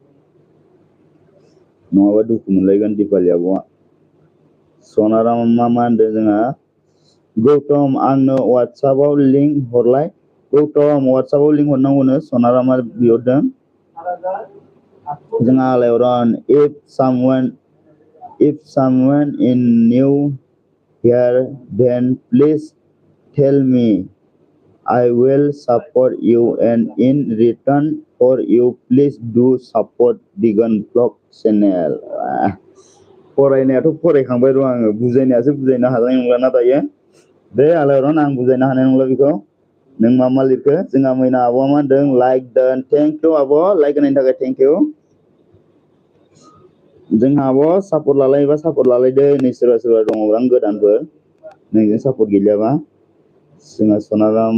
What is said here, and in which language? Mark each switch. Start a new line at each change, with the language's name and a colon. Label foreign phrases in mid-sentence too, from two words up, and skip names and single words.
Bodo: नङाबा दुखु मोनलायगोन दिपालि आब'आ सनारामा मा होनदों जोंहा गौतम आंनो वाट्सएपआव लिंक हरलाय गौतम वाट्सएपआव लिंक हरनांगौनो सनारामा बिहरदों जोंहा आलायरन if
English: someone in new here then please tell me I will support you and in return for you please do support Digan vlog channel
Bodo: फरायनायाथ' फरायखांबाय र' आङो बुजायनायासो बुजायनो हानाय नंला ना दायो दे आलायरन आं बुजायनो हानाय नंला बेखौ नों मा लिरखो जोंहा मैना आब'आ मा होनदों लाइक दोन
English: thank you
Bodo: आब' लाइक होनायनि थाखाय
English: thank you
Bodo: जोंहा आब' सापर्ट लालायोबा सापर्ट लालायदो नै सोरबा सोरबा दङब्रां गोदानफोर नोंजों सापर्ट गैलायाबा जोंहा सनाराम